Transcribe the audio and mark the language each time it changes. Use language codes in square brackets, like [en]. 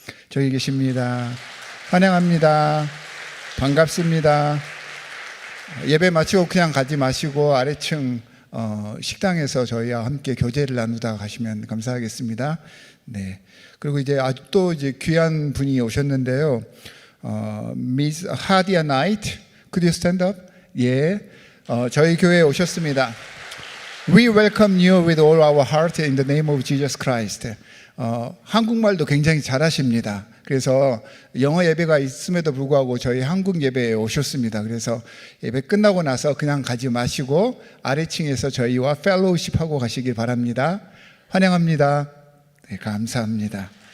[ko] 저기 계십니다. 환영합니다. 반갑습니다. 예배 마치고 그냥 가지 마시고 아래층 식당에서 저희와 함께 교제를 나누다 가시면 감사하겠습니다. 네. 그리고 이제 아주 또 이제 귀한 분이 오셨는데요. [en] Miss Hadia Knight, could you stand up? [ko] 예. 저희 교회에 오셨습니다. [en] We welcome you with all our heart in the name of Jesus Christ. [ko] 한국말도 굉장히 잘하십니다. 그래서 영어 예배가 있음에도 불구하고 저희 한국 예배에 오셨습니다. 그래서 예배 끝나고 나서 그냥 가지 마시고 아래층에서 저희와 펠로우십 하고 가시길 바랍니다. 환영합니다. 네, 감사합니다.